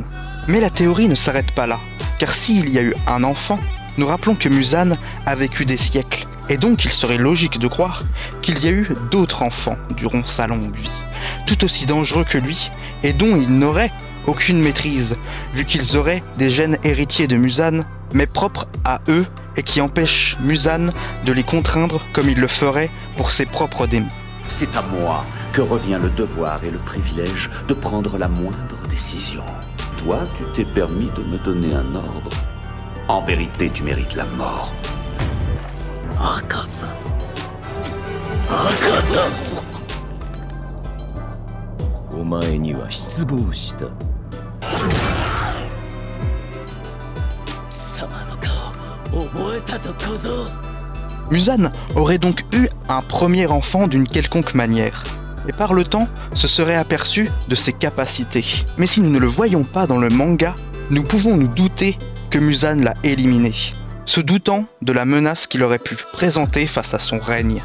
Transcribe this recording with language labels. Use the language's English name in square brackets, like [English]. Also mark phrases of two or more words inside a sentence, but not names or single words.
[French] Mais la théorie ne s'arrête pas là, car s'il y a eu un enfant, nous rappelons que Muzan a vécu des siècles, et donc il serait logique de croire qu'il y a eu d'autres enfants durant sa longue vie, tout aussi dangereux que lui, et dont il n'aurait aucune maîtrise, vu qu'ils auraient des gènes héritiers de Muzan, mais propres à eux, et qui empêchent Muzan de les contraindre comme il le ferait pour ses propres démons. C'est à moi que revient le devoir et le privilège de prendre la moindre décision. Toi, tu t'es permis de me donner un ordre. En vérité, tu mérites la mort. Akaza. Akaza. [Japanese] お前には失望した。貴様の顔覚えたぞ小僧。 [French] Muzan aurait donc eu un premier enfant d'une quelconque manière, et par le temps se serait aperçu de ses capacités. Mais si nous ne le voyons pas dans le manga, nous pouvons nous douter que Muzan l'a éliminé, se doutant de la menace qu'il aurait pu présenter face à son règne.